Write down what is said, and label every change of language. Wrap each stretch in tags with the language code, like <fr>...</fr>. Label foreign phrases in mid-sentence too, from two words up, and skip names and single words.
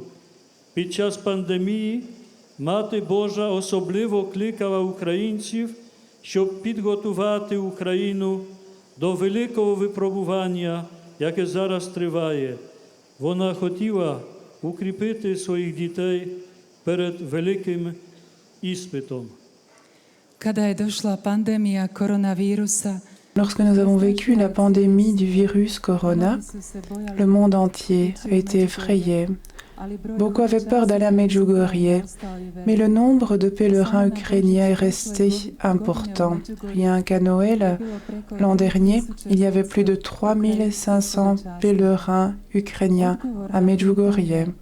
<uk>Під час пандемії Мати Божа особливо кликала українців, щоб підготувати Україну до великого випробування, яке зараз триває. Вона хотіла укріпити своїх дітей перед великим іспитом.</uk> <hr>Kada je došla pandemija koronavirusa,</hr> <fr>Lorsque nous avons vécu la pandémie du virus Corona, le monde entier a été effrayé. Beaucoup avaient peur d'aller à Medjugorje, mais le nombre de pèlerins ukrainiens est resté important. Rien qu'à Noël, l'an dernier, il y avait plus de 3500 pèlerins ukrainiens à Medjugorje.</fr>